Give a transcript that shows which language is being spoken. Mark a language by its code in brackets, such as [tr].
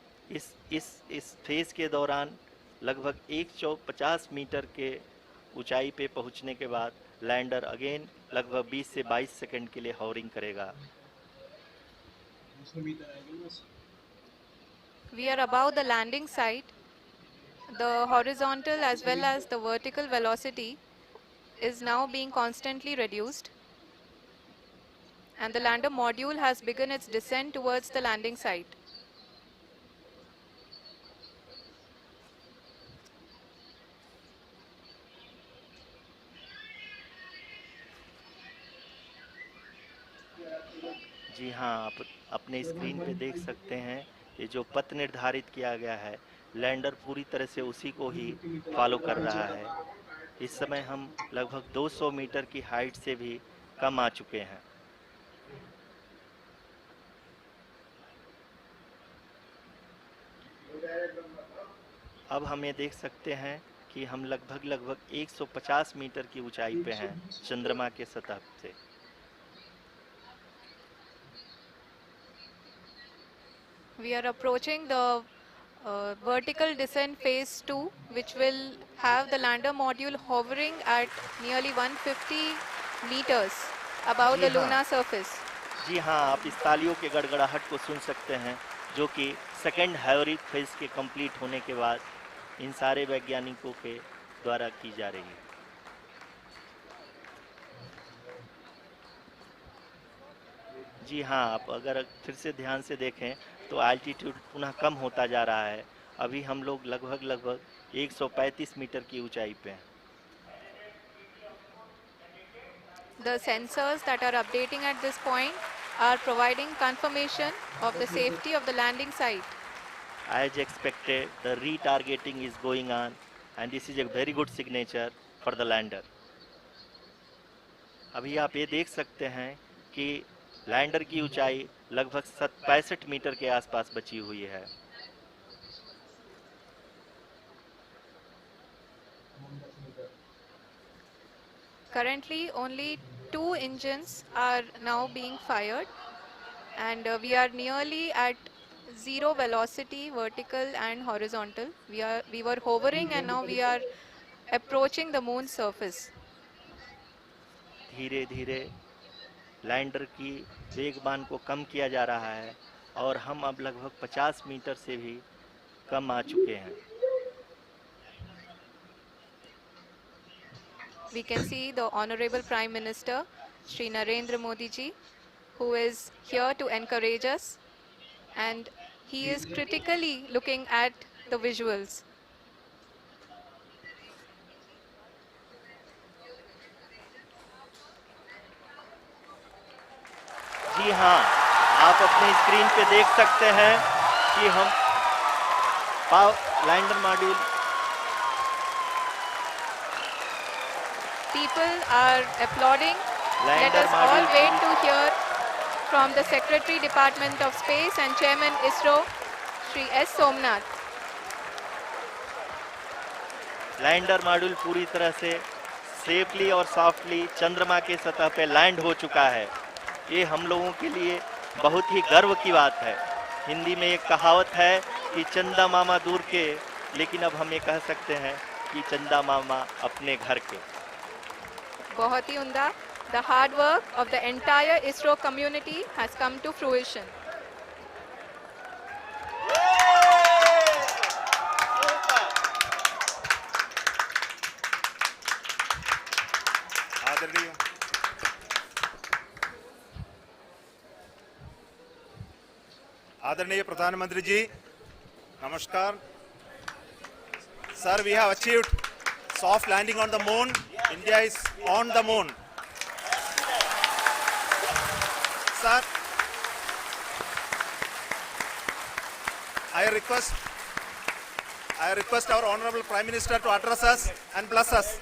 [hi] इस फेज के दौरान लगभग 150 मीटर के ऊंचाई पे पहुंचने के बाद लैंडर अगेन लगभग 20 से 22 सेकंड के लिए हॉवरिंग करेगा। [en] We are above the landing site. The horizontal as well as the vertical velocity is now being constantly reduced, and the lander module has begun its descent towards the landing site. [hi] जी हाँ, आप अपने screen पे देख सकते हैं ये जो पथ निर्धारित किया गया है, लैंडर पूरी तरह से उसी को ही फॉलो कर रहा है। इस समय हम लगभग 200 मीटर की हाइट से भी कम आ चुके हैं। अब हम ये देख सकते हैं कि हम लगभग 150 मीटर की ऊंचाई पे हैं चंद्रमा के सतह से। [en] We are approaching the vertical descent phase 2, which will have the lander module hovering at nearly 150 meters above the lunar surface. [hi] जी हाँ, आप इस तालियों के गड़गड़ाहट को सुन सकते हैं, जो कि सेकेंड हैवरिक फेज के कंप्लीट होने के बाद इन सारे वैज्ञानिकों के द्वारा की जा रही है। जी हाँ, आप अगर फिर से ध्यान से देखें तो एल्टीट्यूड पुनः कम होता जा रहा है। अभी हम लोग लगभग 135 मीटर की ऊंचाई पे हैं। [en] The sensors that are updating at this point are providing confirmation of the safety of the landing site. As expected, the retargeting is going on, and this is a very good signature for the lander. [hi] अभी आप ये देख सकते हैं कि lander की ऊंचाई लगभग 65 मीटर के आसपास बची हुई है। [en] Currently, only 2 engines are now being fired, and we are nearly at zero velocity, vertical and horizontal. We were hovering, and now we are approaching the moon's surface. [hi] धीरे धीरे लैंडर की वेगमान को कम किया जा रहा है और हम अब लगभग 50 मीटर से भी कम आ चुके हैं। [en] We can see the Honorable Prime Minister, Shri Narendra Modi ji, who is here to encourage us, and he is critically looking at the visuals. [hi] जी हाँ, आप अपनी स्क्रीन पे देख सकते हैं कि हम lander module. [en] People are applauding. Let us all wait to hear from the Secretary Department of Space and Chairman ISRO, Shri S. Somnath. [hi] Lander module पूरी तरह से सेफली और सॉफ्टली चंद्रमा के सतह पे लैंड हो चुका है। ये हम लोगों के लिए बहुत ही गर्व की बात है। हिंदी में एक कहावत है कि चंदा मामा दूर के, लेकिन अब हम ये कह सकते हैं कि चंदा मामा अपने घर के। बहुत ही उम्दा। [en] The hard work of the entire ISRO community has come to fruition. [hi] आदरणीय प्रधानमंत्री जी, नमस्कार। [en] Sir, we have achieved soft landing on the moon. India is on the moon. Sir, I request our Honorable Prime Minister to address us and bless us.